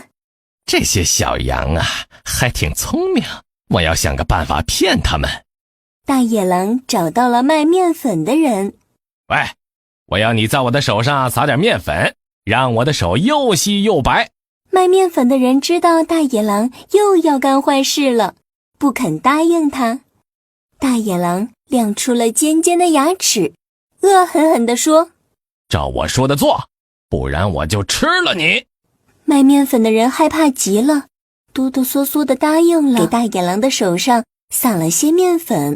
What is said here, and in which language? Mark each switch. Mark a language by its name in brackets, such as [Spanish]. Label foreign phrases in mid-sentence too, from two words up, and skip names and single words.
[Chinese] 這些小羊啊，還挺聰明，我要想個辦法騙他們。大野狼找到了賣麵粉的人。喂，我要你在我的手上撒點麵粉，讓我的手又細又白。賣麵粉的人知道大野狼又要幹壞事了，不肯答應他。大野狼亮出了尖尖的牙齒，惡狠狠地說： 照我說的做，不然我就吃了你。賣面粉的人害怕極了，哆哆嗦嗦地答應了，給大野狼的手上撒了些面粉。